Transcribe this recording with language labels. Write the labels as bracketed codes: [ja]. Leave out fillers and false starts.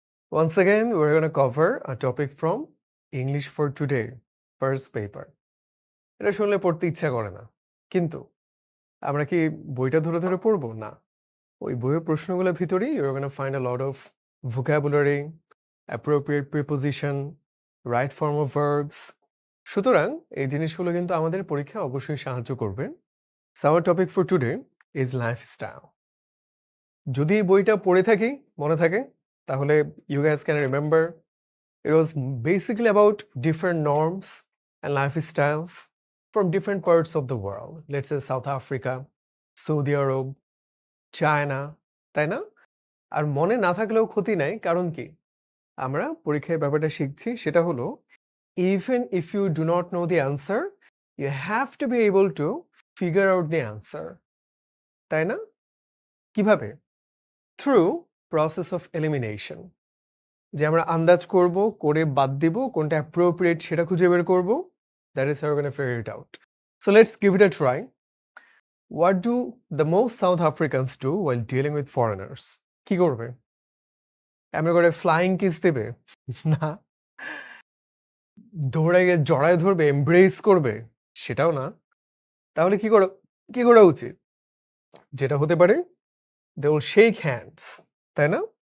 [en] Once again, we're going to cover a topic from English for Today, first paper. [bn] এটা শুনলে পড়তে ইচ্ছা করে না, কিন্তু আমরা কি বইটা ধরে ধরে পড়বো? না, ওই বইয়ের প্রশ্নগুলোর ভিতরেই [en] you're going to find a lot of vocabulary, appropriate preposition, right form of verbs. [bn] সুতরাং এই জিনিসগুলো কিন্তু আমাদের পরীক্ষায় অবশ্যই সাহায্য করবে. [en] So our topic for today is lifestyle. [bn] যদি এই বইটা পড়ে থাকি, মনে থাকে, তাহলে [en] you guys can remember it was basically about different norms and lifestyles from different parts of the world. Let's say South Africa, Saudi Arab, China, [bn] তাই না? আর মনে না থাকলেও ক্ষতি নাই, কারণ কি? আমরা পরীক্ষায় ব্যাপারটা শিখছি, সেটা হলো [en] even if you do not know the answer, you have to be able to figure out the answer. [bn] তাই না? কিভাবে? [en] Through process of elimination. [bn] যে আমরা আন্দাজ করব, করে বাদ দিব, কোনটা appropriate সেটা খুঁজে বের করব. [en] That is how we're going to figure it out. So let's give it a try. What do the most South Africans do while dealing with foreigners? [bn] কি করবে? এমনি করে flying kiss দেবে? না। দৌড়ে গিয়ে জড়ায় ধরবে, embrace করবে? সেটাও না। তাহলে কি করা উচিত? যেটা হতে পারে, [en] they will shake hands, [bn] তাই না?